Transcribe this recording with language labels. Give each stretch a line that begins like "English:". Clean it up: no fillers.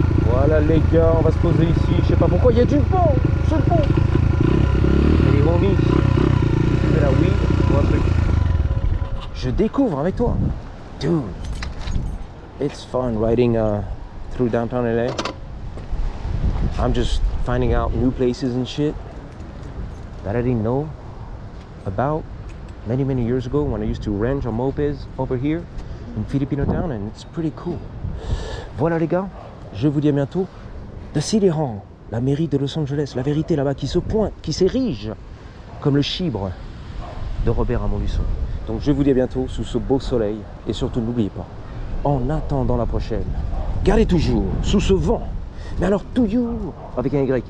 French: Voilà les gars, on va se poser ici. Je sais pas pourquoi il y a du pont. Ce pont. Et les homies. Tu fais la weed ou un truc. Je découvre avec toi. Dude.
English: It's fun riding through downtown LA. I'm just finding out new places and shit that I didn't know about many years ago when I used to ranch on mopeds over here in Filipino Town, and it's pretty cool.
French: Voilà les gars, je vous dis à bientôt. The City Hall, la mairie de Los Angeles, la vérité là-bas qui se pointe, qui s'érige comme le chibre de Robert à Montluçon. Donc je vous dis à bientôt sous ce beau soleil, et surtout n'oubliez pas, en attendant la prochaine, gardez toujours sous ce vent, mais alors toujours avec un Y.